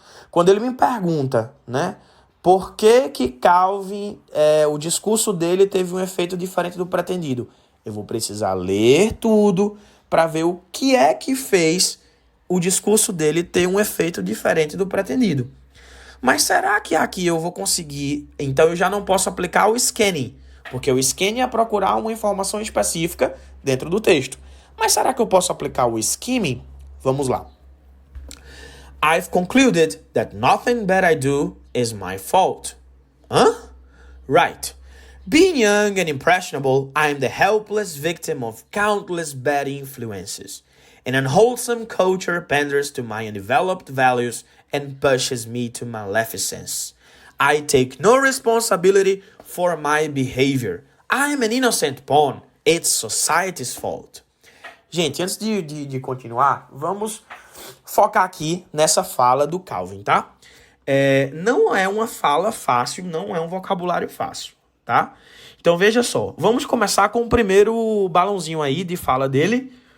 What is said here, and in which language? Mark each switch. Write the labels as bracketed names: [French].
[Portuguese] Quando ele me pergunta, né, por que Calvin, o discurso dele teve um efeito diferente do pretendido, eu vou precisar ler tudo para ver o que é que fez o discurso dele ter um efeito diferente do pretendido. Mas será que aqui eu vou conseguir? Então eu já não posso aplicar o scanning, porque o scanning é procurar uma informação específica dentro do texto. Mas será que eu posso aplicar o skimming? Vamos lá. [English] I've concluded that nothing bad I do is my fault. Right. Being young and impressionable, I am the helpless victim of countless bad influences. An unwholesome culture panders to my undeveloped values and pushes me to maleficence. I take no responsibility for my behavior. I am an innocent pawn. It's society's fault. [Portuguese] Gente, antes de continuar, vamos focar aqui nessa fala do Calvin, tá? Não é uma fala fácil, não é um vocabulário fácil, tá? Então veja só, vamos começar com o primeiro balãozinho aí de fala dele.